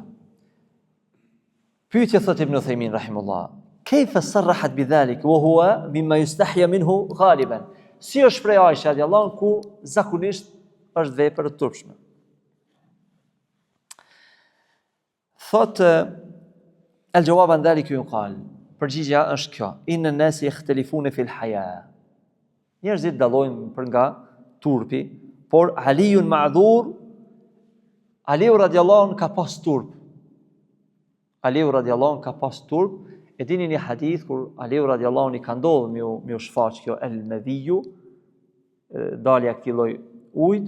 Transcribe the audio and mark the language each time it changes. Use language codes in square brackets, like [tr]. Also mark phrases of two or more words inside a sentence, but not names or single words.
[sq] Pyetje thot [ar] Ibn Uthaymin rahimullah, كيف صرحت بذلك وهو مما يستحيا منه غالبا? [sq] Si është prej Aisha [ar] رضي الله عنها [sq] ku zakonisht është vepër e turpshme. [ar] Thot الجواب عن ذلك يقال, [sq] përgjigjja është kjo: [ar] إن الناس يختلفون في الحياء. [sq] Njerëzit dallojnë për nga turpi, por Aliun ma'dhur, Aliu [ar] رضي الله عنه [sq] ka pas turp. Aliu [ar] رضي الله عنه [sq] ka pas turp. E dini një hadith kur Aliu [ar] رضي الله عنه [sq] i ka ndodhur me u shfaq kjo el-madhiyu, dalja këtij lloj ujit.